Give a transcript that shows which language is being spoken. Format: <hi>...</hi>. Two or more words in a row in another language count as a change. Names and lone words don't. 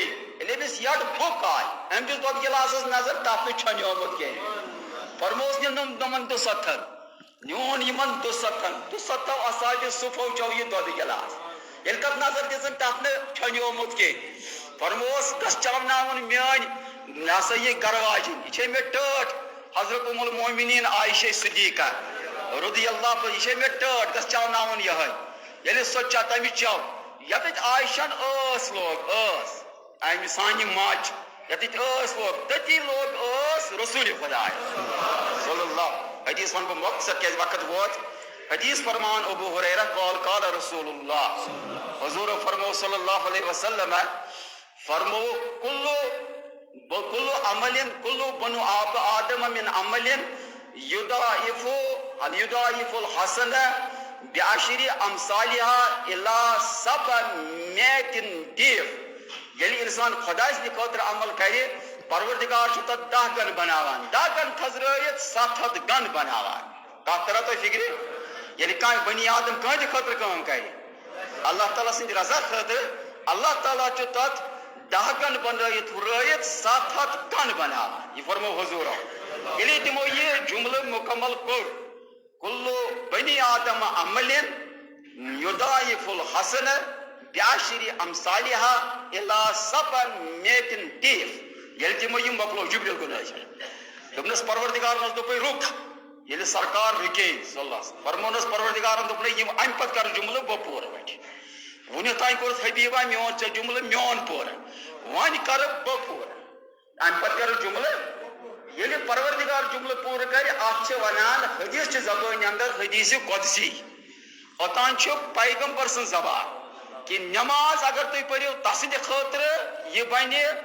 <ks>ییٚلہِ أمِس یڈ بُک آے أمۍ دِژ دۄدٕ گِلاسس نظر تتھ نہٕ چھۄنیومُت کینٛہہ فرموس نِنُم تِمن 200 نیون یِمن 200 اصابِ صُفو چٮ۪و یہِ دۄدٕ گِلاس ییٚلہِ تتھ نظر دِژٕن تتھ نہٕ چھۄنیومُت کینٛہہ فرموس گژھ چاوناوُن میٲنۍ یہِ ہسا یہِ گرواجِنۍ یہِ چھے مےٚ ٹٲٹھ حضرت ام المومنین عائشہ صدیقہ</ks> <ar>رضی اللہ عنہا</ar> <ks>یہ مے ٹٲٹھ گژھ چاوناوُن یہے ییٚلہِ سۄ تٔمِس چٮ۪و ییٚتٮ۪تھ عائشہن ٲس لوگ ٲس امہِ سانہِ ماجہِ ییٚتٮ۪تھ ٲس لوگ تٔتی لوگ ٲس رسول خۄداے</ks> <ar>صلی اللہ</ar> <ks>حدیث ون بہٕ مۄختصر کیازِ وقت ووت حدیث فرمان ابو ہریرہ</ks> <ar>قال رسول اللہ</ar> <ks>حضور فرمو</ks> <ar>صلی اللہ علیہ وسلم</ar> <ks>فرمو</ks> <ar>کل عمل کل بنو آدم من عمل یضاعف الحسن بعشر امثالها الى 700 ضعف</ar> <ks>ییٚلہِ انسان خۄداے سٕنٛدِ خٲطرٕ عمل کرِ پروردگار چھُ تتھ 10 گن بناوان 10 گن تھزرٲیِتھ 700 گن بناوان کتھ ترا تۄہہِ فکرِ ییٚلہِ کانٛہہ بنی آدم کٲنٛسہِ خٲطرٕ کٲم کرِ اللہ تعالیٰ سٕنٛدِ رضا خٲطرٕ اللہ تعالیٰ چھُ تتھ 10 گن بنٲیِتھ ہُرٲیِتھ 700 گن بناوان یہ فرمو حضورو ییٚلہِ تِمو یہِ جملہٕ مکمل کوٚر</ks> <ar>کُلُّ بنی آدم عمل یضاعف الحسن بعشر امثالها الى 700 ضعف</ar> <ks>ییٚلہِ تِمو یہِ مۄکلو جبریل گوٚو نٲزِل دوٚپنس پروردگارن دوٚپُے رُک ییٚلہِ سرکار رُکے</ks> <ar>صلی اللہ علیہ وسلم</ar> <ks>فرمونس پروردگارن دوٚپنَے یِم امہِ پتہٕ کر جملہٕ بہٕ پوٗرٕ وۄنۍ وُنیُک تانۍ کوٚرُتھ حبیبا میون ژےٚ جملہٕ میون پوٗرٕ وۄنۍ کرٕ بہٕ پوٗرٕ امہِ پتہٕ کرٕ جملہٕ ییٚلہِ پروردگار جملہٕ پوٗرٕ کرِ اتھ چھِ ونان حدیث چہِ زبٲنۍ اندر حدیث قدسی اوٚتانۍ چھُ پیغمبر سٕنٛز زبان کہ نماز اگر تُہۍ پٔرِو تسٕنٛدِ خٲطرٕ یہِ بنہِ</ks>